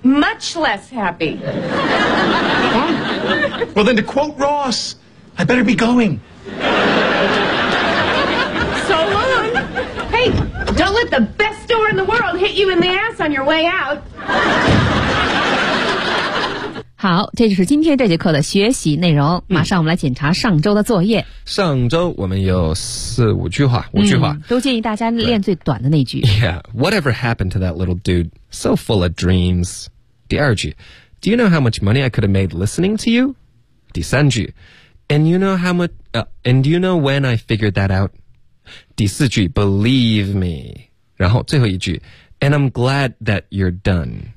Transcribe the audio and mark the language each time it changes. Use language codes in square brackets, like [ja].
[en] Much less happy. Huh? Well, then to quote Ross, I better be going. So long. Hey, don't let the best store in the world hit you in the ass on your way out. [zh] 好，这就是今天这节课的学习内容。马上我们来检查上周的作业。上周我们有五句话、都建议大家练最短的那句。 [en] Yeah, whatever happened to that little dude? So full of dreams. [zh] 第二句 [en] Do you know how much money I could have made listening to you? [zh] 第三句 [en] And you know when I figured that out? [zh] 第四句 [en] Believe me. [zh] 然后最后一句 [en] And I'm glad that you're done.